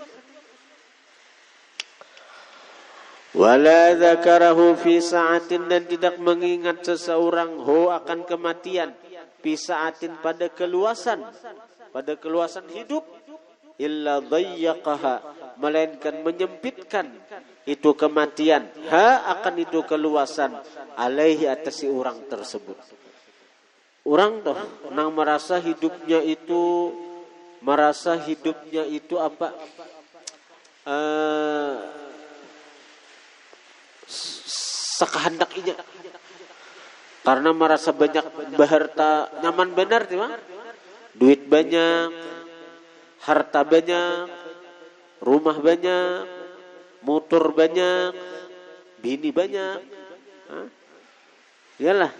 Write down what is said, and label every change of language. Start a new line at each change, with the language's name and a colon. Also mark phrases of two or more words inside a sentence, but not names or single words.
Arabic: Wala dzakarahu fi sa'atin,
Banjar: dan tidak mengingat seseorang ho akan kematian,
Arabic: fi sa'atin,
Banjar: pada keluasan hidup,
Arabic: illa dhayyaqaha,
Banjar: melainkan menyempitkan itu kematian, ha, akan itu keluasan, alaihi, atas si orang tersebut. Orang toh nang merasa hidupnya itu apa? Sakahandak inya, karena merasa banyak berharta, nyaman benar tiba, duit banyak, harta banyak, rumah banyak, motor banyak, bini banyak, iyalah.